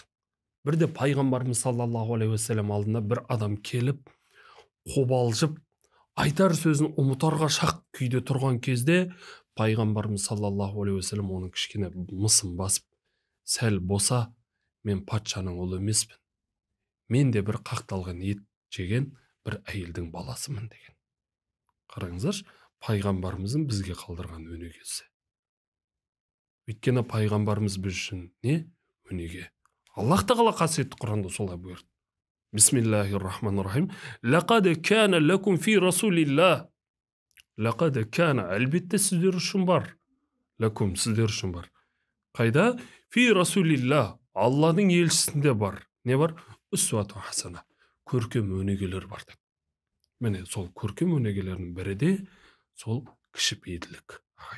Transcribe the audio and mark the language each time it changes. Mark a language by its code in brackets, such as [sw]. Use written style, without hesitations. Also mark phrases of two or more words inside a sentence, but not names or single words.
[kk] Бірде пайғамбарымыз [ar] صلى الله عليه وسلم [kk] алдына бір адам келіп, қобалжып, айтар сөзін ұмытарға шақ күйде тұрған кезде, пайғамбарымыз [ar] صلى الله عليه وسلم [kk] оның кішкене мысын басып: сәл боса, мен патшаның ұлы емеспін, мен де бір қақталған ет жеген бір әйелдің баласымын деген. Қараңыздаршы, пайғамбарымыздың бізге қалдырған өнегесі. Өйткені пайғамбарымыз біз үшін не? Өнеге. Аллах тағала қасиетті Құранда солай бұйырды. [ar] بسم الله الرحمن الرحيم. لقد كان لكم في رسول الله. لقد كان, [kk] әлбетте сіздер үшін бар. Лакум, сіздер үшін бар. Қайда? [ar] في رسول الله, [kk] Алланың елшісінде бар. Не бар? [ar] أسوة حسنة, [kk] көркем өнегелер бар. Міне сол көркем өнегелердің бірі де сол кішіпейілділік.